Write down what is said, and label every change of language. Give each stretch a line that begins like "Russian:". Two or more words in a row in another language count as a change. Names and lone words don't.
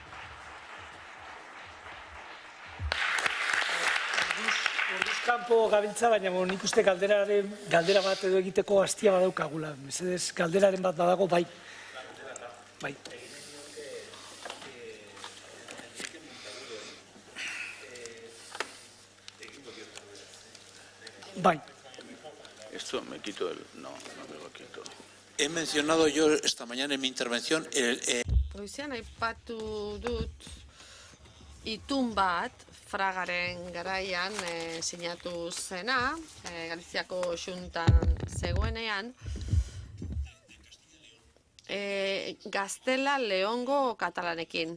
Basque: Kanpo gabiltza, baina nik uste galdera bat edo egiteko hastia badaukagula. Mesedez, galderaren bat badago, bai. Bai. Bai.
Spanish: Esto me quito el... No, no me lo quito. He mencionado yo esta mañana en mi intervención
Basque: Goizean aipatu dut itun bat Fragaren garaian sinatu zena, Galiziako xuntan zegoenean, Gaztela Leongo katalanekin.